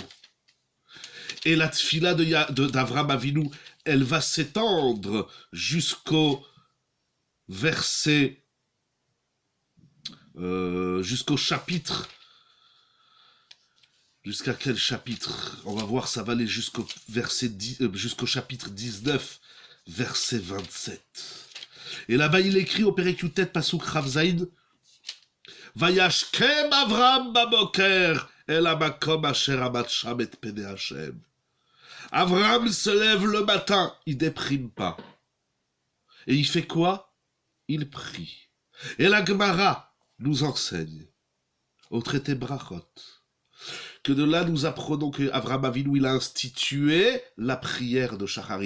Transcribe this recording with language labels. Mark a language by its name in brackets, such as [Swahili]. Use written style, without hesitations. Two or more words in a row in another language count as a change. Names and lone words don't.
[French] Et la tfila d'Avraham Avinu, elle va s'étendre jusqu'au verset, jusqu'au chapitre. Jusqu'à quel chapitre? On va voir, ça va aller jusqu'au jusqu'au chapitre 19, verset 27. Et là-bas, il écrit au [Hebrew] פרק י"ט פסוק כ"ז, וישכם אברהם בבוקר אל המקום אשר עמד שם את פני ה. [French] Avraham se lève le matin, il déprime pas. Et il fait quoi? Il prie. Et la Gemara nous enseigne, au traité Brachot, que de là nous apprenons que Avraham Avinu il a institué la prière de Shacharit.